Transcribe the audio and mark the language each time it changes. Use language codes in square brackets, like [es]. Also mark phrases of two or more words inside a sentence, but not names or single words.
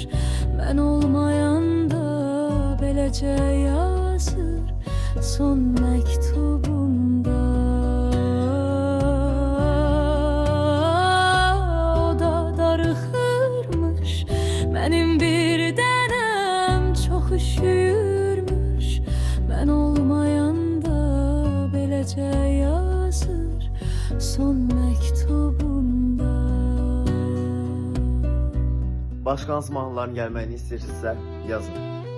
[az] Ben olmayanda beləcə yazır son mektubunda. O da darıxırmış, benim bir dənəm çok üşüyürmüş. Ben olmayanda beləcə yazır son mektubunda. Başqa hansı mahnıların gəlməyini istəyirsinizsə yazın.